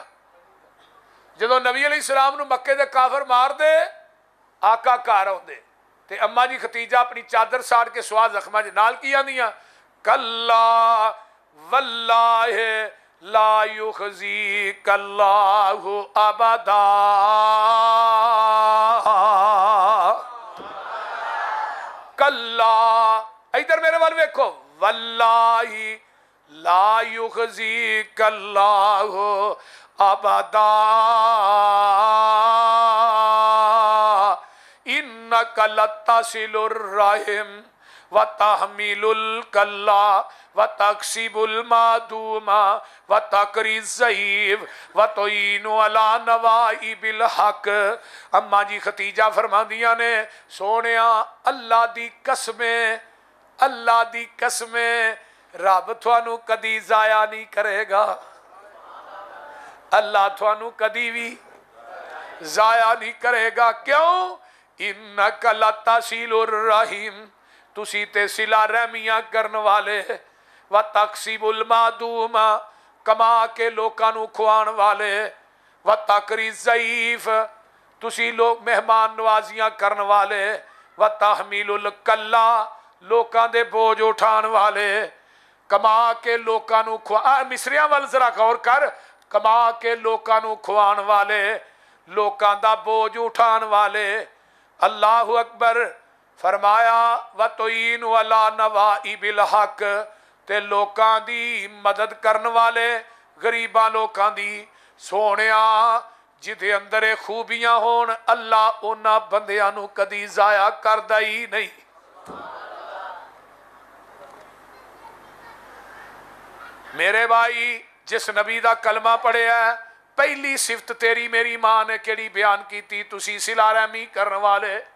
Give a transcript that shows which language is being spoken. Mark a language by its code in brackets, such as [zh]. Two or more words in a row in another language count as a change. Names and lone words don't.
[pa] ਜਦੋਂ ਨਬੀ [ar] عليه السلام [pa] ਨੂੰ ਮੱਕੇ ਦੇ ਕਾਫ਼ਰ ਮਾਰ ਦੇ, ਆਕਾ ਘਰ ਆਉਂਦੇ ਤੇ ਅੰਮਾ ਜੀ ਖ਼ਤੀਜਾ ਅਪਣੀ ਚਾਦਰ ਸਾੜ ਕੇ ਸੁਆਹ ਜ਼ਖ਼ਮਾਂ ਚ ਨਾਲ ਕੀ ਆਂਦੀਆਂ, [ar] كلا والله لا يخزي كالله أبدا. [pa] ਕੱਲਾ, ਇਧਰ ਮੇਰੇ ਵਾਲ ਵੇਖੋ, [ar] والله لا يخزي كالله أبدا إنك لتصل الرحم وتحمل الكل وتكسب المعدوم وتقري الضعيف وتعين على نوائب الحق. [pa] ਅੰਮਾ ਜੀ ਖ਼ਤੀਜਾ ਫ਼ਰਮਾਂਦੀਆਂ ਨੇ, ਸੋਹਣਿਆ ਅੱਲਾਹ ਦੀ ਕਸਮੇਂ, ਅੱਲਾਹ ਦੀ ਕਸਮੇਂ, ਰੱਬ ਥਾਨੂੰ ਕਦੀ ਜ਼ਾਇਆ ਨਹੀਂ ਕਰੇਗਾ। ਅੱਲਾਹ ਥਾਨੂੰ ਕਦੀ ਭੀ ਜ਼ਾਇਆ ਨਹੀਂ ਕਰੇਗਾ। ਕਿਉਂ? [ar] إنك لتصل الرحم, [pa] ਤੁਸੀ ਤੇ ਸਿਲਾ ਰਹਿਮੀਆਂ ਕਰਨ ਵਾਲੇ, [ar] وتكسب المعدوم, [pa] ਕਮਾ ਕੇ ਲੋਕਾਂ ਨੂੰ ਖੁਆਣ ਵਾਲੇ, [ar] وتقري الضعيف, [pa] ਤੁਸੀ ਲੋਗ ਮਹਿਮਾਨ ਨਵਾਜ਼ੀਆਂ ਕਰਨ ਵਾਲੇ, [ar] وتحمل الكل, [pa] ਲੋਕਾਂ ਦੇ ਬੋਝ ਉਠਾਣ ਵਾਲੇ, ਕਮਾ ਕੇ ਲੋਕਾਂ ਨੂੰ ਖੁਆ। ਮਿਸਰੀਆਂ ਵੱਲ ਜ਼ਰਾ ਗ਼ੌਰ ਕਰ, ਕਮਾ ਕੇ ਲੋਕਾਂ ਨੂੰ ਖੁਆਣ ਵਾਲੇ, ਲੋਕਾਂ ਦਾ ਬੋਝ ਉਠਾਣ ਵਾਲੇ। [ar] الله أكبر. [pa] ਫ਼ਰਮਾਇਆ [ar] وتعين على نوائب الحق, [pa] ਤੇ ਲੋਕਾਂ ਦੀ ਮਦਦ ਕਰਨ ਵਾਲੇ, ਗ਼ਰੀਬਾਂ ਲੋਕਾਂ ਦੀ। ਸੋਹਣਿਆ ਜਿਦੇ ਅੰਦਰ ਖ਼ੂਬੀਆਂ ਹੋਣ, ਅੱਲਾਹ ਉਨ੍ਹਾਂ ਬੰਦਿਆਂ ਨੂੰ ਕਦੀ ਜ਼ਾਇਆ ਕਰਦਾ ਹੀ ਨਹੀਂ। ਮੇਰੇ ਭਾਈ, ਜਿਸ ਨਬੀ ਦਾ ਕਲਮਾ ਪੜ੍ਹਿਆ, ਪਹਿਲੀ ਸਿਫ਼ਤ ਤੇਰੀ ਮੇਰੀ ਮਾਂ ਨੇ ਕੇੜ੍ਹੀ ਬਯਾਨ ਕੀ, ਤੁਸੀ ਸਿਲਾ ਰਹਿਮੀ ਕਰਨ ਵਾਲੇ।